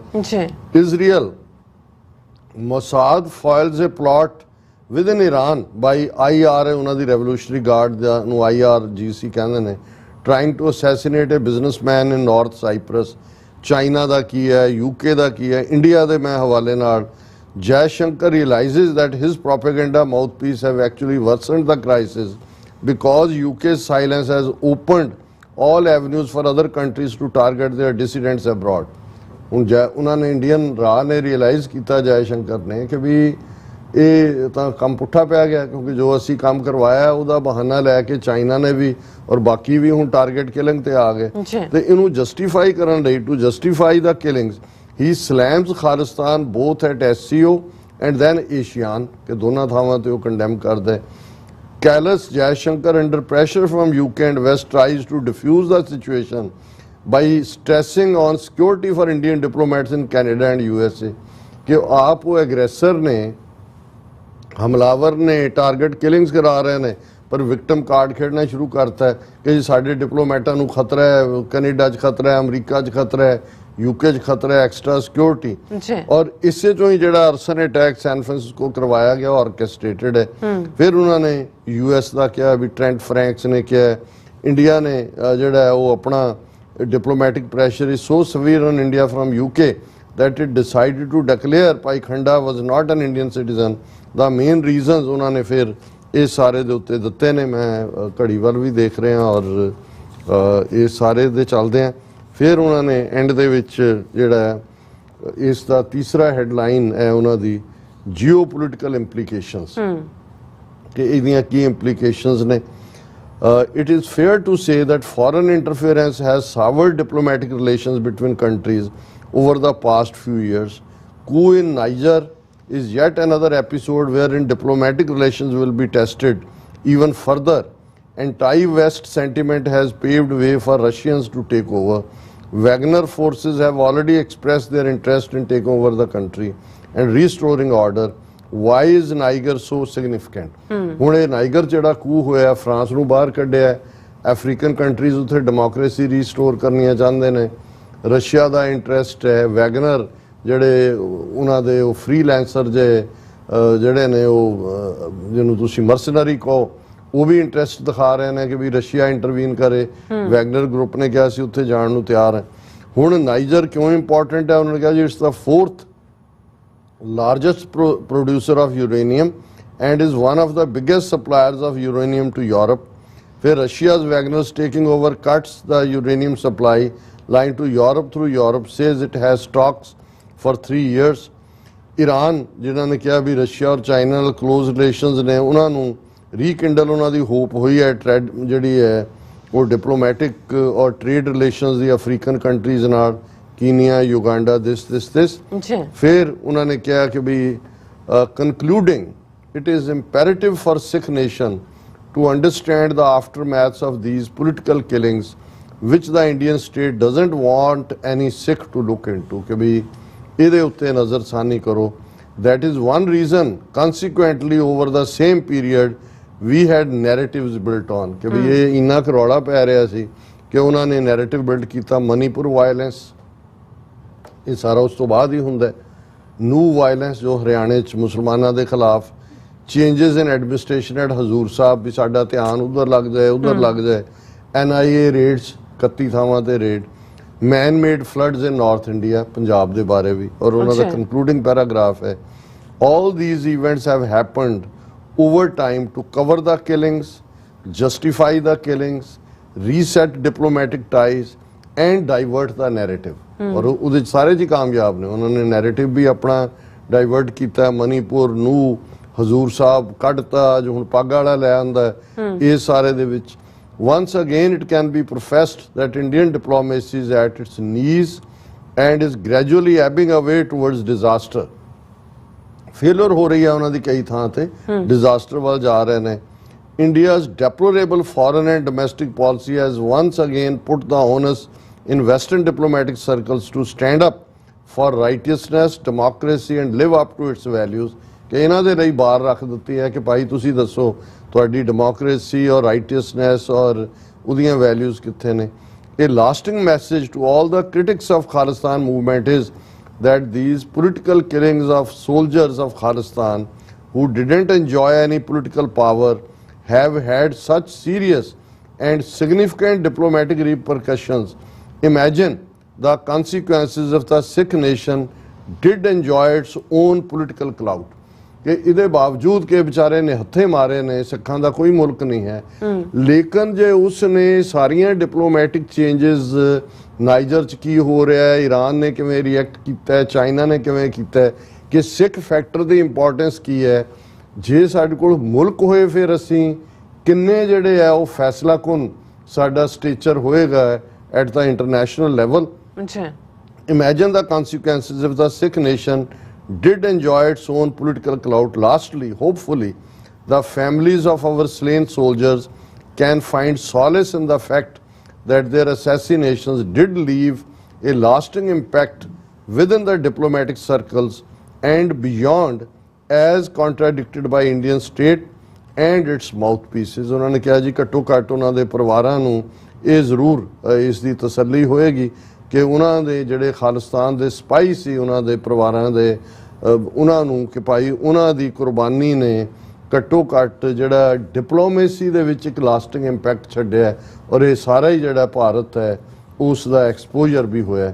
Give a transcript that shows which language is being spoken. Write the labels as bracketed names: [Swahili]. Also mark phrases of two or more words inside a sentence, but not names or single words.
[English] Israel Mossad files a plot within Iran by IR [Punjabi] ਉਹਨਾਂ ਦੀ [English] revolutionary guard [Punjabi] ਨੂੰ IRGC ਕਹਿੰਦੇ ਨੇ [English] trying to assassinate a businessman in North Cyprus. [Punjabi] ਚਾਈਨਾ ਦਾ ਕੀ ਹੈ UK ਦਾ ਕੀ ਹੈ ਇੰਡੀਆ ਦੇ ਮੈਂ ਹਵਾਲੇ ਨਾਲ [English] Jaishankar realizes that his propaganda mouthpiece have actually worsened the crisis because UK's silence has opened all avenues for other countries to target their dissidents abroad. [Punjabi] ਹੁਣ ਉਹਨਾਂ ਨੇ ਇੰਡੀਅਨ ਰਾਹ ਨੇ ਰਿਅਲਾਈਜ਼ ਕੀਤਾ ਜੈਸ਼ੰਕਰ ਨੇ ਕਿ ਵੀ ਇਹ ਤਾਂ ਕੰਮ ਪੁੱਠਾ ਪਿਆ ਗਿਆ ਕਿਉਂਕਿ ਜੋ ਅਸੀਂ ਕੰਮ ਕਰਵਾਇਆ ਉਹਦਾ ਬਹਾਨਾ ਲੈ ਕੇ ਚਾਈਨਾ ਨੇ ਵੀ ਔਰ ਬਾਕੀ ਵੀ ਹੁਣ [English] target killing [Punjabi] ਤੇ ਆ ਗਏ ਤੇ ਇਹਨੂੰ ਜਸਟੀਫਾਈ ਕਰਨ ਲਈ [English] to justify the killings he slams Khalistan both at SCO and then ASEAN [Punjabi] ਕਿ ਦੋਨਾਂ ਥਾਵਾਂ ਤੇ ਉਹ ਕੰਡੈਮ ਕਰਦਾ ਹੈ। [English] Callous Jaishankar under pressure from UK and West tries to diffuse the situation by stressing on security for Indian diplomats in Canada and USA [Punjabi] ਕਿ ਆਪ ਉਹ ਐਗਰੈਸਰ ਨੇ ਹਮਲਾਵਰ ਨੇ [English] target killings [Punjabi] ਕਰਾ ਰਹੇ ਨੇ ਪਰ [English] victim card [Punjabi] ਖੇਡਣਾ ਸ਼ੁਰੂ ਕਰਤਾ ਹੈ ਕਿ ਸਾਡੇ ਡਿਪਲੋਮੈਟਾਂ ਨੂੰ ਖਤਰਾ ਹੈ ਕੈਨੇਡਾ 'ਚ ਖਤਰਾ ਹੈ ਅਮਰੀਕਾ 'ਚ ਖਤਰਾ ਹੈ UK 'ਚ ਖਤਰਾ ਹੈ [English] extra security [Punjabi] ਔਰ ਇਸੇ ਚੋਂ ਹੀ ਜਿਹੜਾ [English] arson attack San Francisco [Punjabi] ਕਰਵਾਇਆ ਗਿਆ ਆਰਕੈਸਟ੍ਰੇਟਡ ਹੈ। ਫਿਰ ਉਹਨਾਂ ਨੇ US ਦਾ ਕਿਹਾ ਵੀ ਟ੍ਰੈਂਟ ਫਰੈਂਕਸ ਨੇ ਕਿਹਾ ਇੰਡੀਆ ਨੇ ਜਿਹੜਾ ਉਹ ਆਪਣਾ [English] diplomatic pressure is so severe on India from UK that it decided to declare Pai Khanda was not an Indian citizen. The main reasons [Punjabi] ਉਹਨਾਂ ਨੇ ਫਿਰ ਇਹ ਸਾਰੇ ਦੇ ਉੱਤੇ ਦਿੱਤੇ ਨੇ ਮੈਂ ਘੜੀ ਵੱਲ ਵੀ ਦੇਖ ਰਿਹਾ ਔਰ ਇਹ ਸਾਰੇ ਦੇ ਚੱਲਦੇ ਆ। ਫਿਰ ਉਹਨਾਂ ਨੇ ਐਂਡ ਦੇ ਵਿੱਚ ਜਿਹੜਾ ਇਸ ਦਾ ਤੀਸਰਾ ਹੈਡਲਾਈਨ ਹੈ ਉਹਨਾਂ ਦੀ [English] geopolitical implications [Punjabi] ਕਿ ਇਹਦੀਆਂ ਕੀ implications ਨੇ. [English] It is fair to say that foreign interference has soured diplomatic relations between countries over the past few years. Coup in Niger is yet another episode wherein diplomatic relations will be tested even further. Anti-West sentiment has paved way for Russians to take over. Wagner forces have already expressed their interest in taking over the country and restoring order. Why is Niger so significant? [Punjabi] ਹੁਣ ਇਹ ਨਾਈਗਰ ਜਿਹੜਾ ਕੂ ਹੋਇਆ, ਫਰਾਂਸ ਨੂੰ ਬਾਹਰ ਕੱਢਿਆ, [English] African countries [Punjabi] ਉੱਥੇ [English] democracy restore [Punjabi] ਕਰਨੀਆਂ ਚਾਹੁੰਦੇ ਨੇ, ਰਸ਼ੀਆ ਦਾ ਇੰਟਰਸਟ ਹੈ, ਵੈਗਨਰ ਜਿਹੜੇ ਉਹਨਾਂ ਦੇ ਉਹ ਫ੍ਰੀਲੈਂਸਰ ਜਿਹੜੇ ਨੇ ਉਹ ਜਿਹਨੂੰ ਤੁਸੀਂ ਮਰਸਨਰੀ ਕਹੋ, ਉਹ ਵੀ ਇੰਟਰਸਟ ਦਿਖਾ ਰਹੇ ਨੇ ਕਿ ਵੀ ਰਸ਼ੀਆ ਇੰਟਰਵੀਨ ਕਰੇ. ਵੈਗਨਰ ਗਰੁੱਪ ਨੇ ਕਿਹਾ ਸੀ ਉੱਥੇ ਜਾਣ ਨੂੰ ਤਿਆਰ ਹੈ. ਹੁਣ ਨਾਈਜਰ ਕਿਉਂ ਇੰਪੋਰਟੈਂਟ ਹੈ? ਉਹਨਾਂ ਨੇ ਕਿਹਾ ਜੀ [English] it's the 4th largest producer of uranium and is one of the biggest suppliers of uranium to Europe. Where Russia's Wagner's taking over cuts the uranium supply line to Europe through Europe, says it has stocks for 3 years. [Punjabi] Iran ਜਿਨ੍ਹਾਂ ਨੇ ਕਿਹਾ ਵੀ ਰਸ਼ੀਆ ਔਰ ਚਾਈਨਾ ਨਾਲ [English] close relations [Punjabi] ਨੇ, ਉਹਨਾਂ ਨੂੰ ਰੀਕਿੰਡਲ ਉਹਨਾਂ ਦੀ ਹੋਪ ਹੋਈ ਹੈ ਜਿਹੜੀ ਹੈ ਉਹ ਡਿਪਲੋਮੈਟਿਕ ਔਰ [English] trade relations [Punjabi] ਦੀ [English] African countries [Punjabi] ਨਾਲ, ਕੀਨੀਆ, ਯੂਗਾਂਡਾ, this. ਫਿਰ ਉਹਨਾਂ ਨੇ ਕਿਹਾ ਕਿ ਵੀ [English] concluding it is imperative for Sikh nation to understand the aftermaths of these political killings which the Indian state doesn't want any Sikh to look into, [Punjabi] ਕਿ ਵੀ ਇਹਦੇ ਉੱਤੇ ਨਜ਼ਰਸਾਨੀ ਕਰੋ. [English] That is one reason consequently over the same period we had narratives built on, [Punjabi] ਕਿ ਵੀ ਇਹ ਇੰਨਾ ਕੁ ਰੌਲਾ ਪੈ ਰਿਹਾ ਸੀ ਕਿ ਉਹਨਾਂ ਨੇ [English] narrative build [Punjabi] ਕੀਤਾ. ਮਨੀਪੁਰ ਵਾਇਲੈਂਸ ਇਹ ਸਾਰਾ ਉਸ ਤੋਂ ਬਾਅਦ ਹੀ ਹੁੰਦਾ. [English] new violence [Punjabi] ਜੋ ਹਰਿਆਣੇ 'ਚ ਮੁਸਲਮਾਨਾਂ ਦੇ ਖਿਲਾਫ, [English] changes in administration at Hazur Sahib, [Punjabi] ਵੀ ਸਾਡਾ ਧਿਆਨ ਉੱਧਰ ਲੱਗ ਜਾਏ, ਉੱਧਰ ਲੱਗ ਜਾਏ. NIA ਰੇਡਸ 31 ਥਾਵਾਂ ਤੇ ਰੇਡ. [English] man made floods in North India, [Punjabi] ਪੰਜਾਬ ਦੇ ਬਾਰੇ ਵੀ, ਔਰ ਉਹਨਾਂ ਦਾ [English] concluding paragraph [Punjabi] ਹੈ. [English] All these events have happened over time to cover the killings, justify the killings, reset diplomatic ties and divert the narrative. [Punjabi] ਔਰ ਉਹਦੇ ਸਾਰੇ ਜੀ ਕਾਮਯਾਬ ਨੇ. ਉਹਨਾਂ ਨੇ ਨੈਰੇਟਿਵ ਵੀ ਆਪਣਾ ਡਾਈਵਰਟ ਕੀਤਾ. ਮਨੀਪੁਰ ਨੂੰ ਹਜ਼ੂਰ ਸਾਹਿਬ ਕੱਢਤਾ, ਜੋ ਹੁਣ ਪੱਗ ਵਾਲਾ ਲੈ ਆਉਂਦਾ, ਇਹ ਸਾਰੇ ਦੇ ਵਿੱਚ. [English] Once again it can be professed that Indian diplomacy is at its knees and is gradually ebbing away towards disaster. [Punjabi] ਫੇਲਰ ਹੋ ਰਹੀ ਹੈ ਉਹਨਾਂ ਦੀ ਕਈ ਥਾਂ ਤੇ, ਡਿਜ਼ਾਸਟਰ ਵੱਲ ਜਾ ਰਹੇ ਨੇ. [English] India's deplorable foreign and domestic policy has once again put the onus in Western diplomatic circles to stand up for righteousness, democracy and live up to its values. [Punjabi] ਕਿ ਇਹਨਾਂ ਦੇ ਲਈ ਬਾਹਰ ਰੱਖ ਦਿੱਤੀ ਹੈ ਕਿ ਭਾਈ ਤੁਸੀਂ ਦੱਸੋ ਤੁਹਾਡੀ ਡੈਮੋਕ੍ਰੇਸੀ ਔਰ ਰਾਈਟੀਅਸਨੈਸ ਔਰ ਉਹਦੀਆਂ ਵੈਲਿਊਜ਼ ਕਿੱਥੇ ਨੇ. [English] A lasting message to all the critics of Khalistan movement is that these political killings of soldiers of Khalistan who didn't enjoy any political power have had such serious and significant diplomatic repercussions. Imagine the consequences if the Sikh nation did enjoy its own political clout. [Punjabi] ਕਿ ਇਹਦੇ ਬਾਵਜੂਦ ਕਿ ਵਿਚਾਰੇ ਨੇ ਹੱਥੇ ਮਾਰੇ ਨੇ, ਸਿੱਖਾਂ ਦਾ ਕੋਈ ਮੁਲਕ ਨਹੀਂ ਹੈ, ਲੇਕਿਨ ਜੇ ਉਸ ਨੇ ਸਾਰੀਆਂ [English] diplomatic changes, [Punjabi] ਨਾਈਜਰ 'ਚ ਕੀ ਹੋ ਰਿਹਾ ਹੈ, ਈਰਾਨ ਨੇ ਕਿਵੇਂ ਰਿਐਕਟ ਕੀਤਾ, ਚਾਈਨਾ ਨੇ ਕਿਵੇਂ ਕੀਤਾ, ਕਿ ਸਿੱਖ ਫੈਕਟਰ ਦੀ ਇੰਪੋਰਟੈਂਸ ਕੀ ਹੈ. ਜੇ ਸਾਡੇ ਕੋਲ ਮੁਲਕ ਹੋਏ ਫਿਰ ਅਸੀਂ ਕਿੰਨੇ ਜਿਹੜੇ ਆ ਉਹ ਫੈਸਲਾ ਕੁਨ ਸਾਡਾ ਸਟੇਚਰ ਹੋਏਗਾ [English] at the international level. Imagine the consequences if the Sikh nation did enjoy its own political clout. Lastly, hopefully, the families of our slain soldiers can find solace in the fact that their assassinations did leave a lasting impact within the diplomatic circles and beyond, as contradicted by Indian state and its mouthpieces. [Punjabi] ਉਹਨਾਂ ਨੇ ਕਿਹਾ ਜੀ ਘੱਟੋ ਘੱਟ ਉਹਨਾਂ ਦੇ ਪਰਿਵਾਰਾਂ ਨੂੰ ਇਹ ਜ਼ਰੂਰ ਇਸ ਦੀ ਤਸੱਲੀ ਹੋਏਗੀ ਕਿ ਉਹਨਾਂ ਦੇ ਜਿਹੜੇ ਖਾਲਿਸਤਾਨ ਦੇ ਸਿਪਾਹੀ ਸੀ, ਉਹਨਾਂ ਦੇ ਪਰਿਵਾਰਾਂ ਦੇ, ਉਹਨਾਂ ਨੂੰ ਕਿ ਭਾਈ ਉਹਨਾਂ ਦੀ ਕੁਰਬਾਨੀ ਨੇ ਘੱਟੋ ਘੱਟ ਜਿਹੜਾ ਡਿਪਲੋਮੇਸੀ ਦੇ ਵਿੱਚ ਇੱਕ [English] lasting impact [Punjabi] ਛੱਡਿਆ, ਔਰ ਇਹ ਸਾਰਾ ਹੀ ਜਿਹੜਾ ਭਾਰਤ ਹੈ ਉਸ ਦਾ ਐਕਸਪੋਜ਼ਰ ਵੀ ਹੋਇਆ.